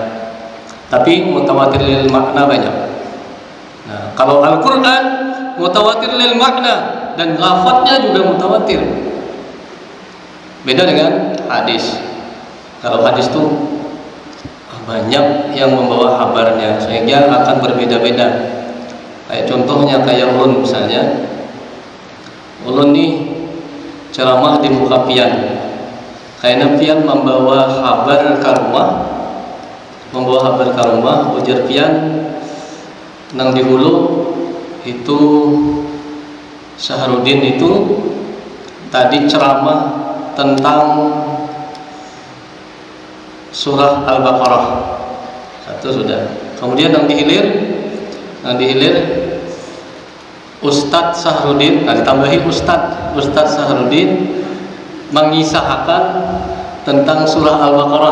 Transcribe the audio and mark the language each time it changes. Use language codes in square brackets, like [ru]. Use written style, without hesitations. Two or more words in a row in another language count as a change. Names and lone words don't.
[id] Tapi [ar] متواتر للمعنى [id] banyak. Nah, kalau Al-Quran [ar] متواتر للمعنى [id] dan lafadznya juga mutawatir. Beda dengan hadis. Kalau hadis itu banyak yang membawa kabarnya, sehingga akan berbeda-beda. [bjn] Kayak contohnya kayak ulun misalnya. Ulun nih ceramah di muka pian. Kayaknya pian membawa kabar ke rumah, ujar pian nang di hulu itu Syahrudin itu tadi ceramah tentang surah Al-Baqarah. [id] Satu sudah. Kemudian yang dihilir Ustadz Syahrudin, ditambahi Ustadz Syahrudin mengisahkan tentang surah Al-Baqarah.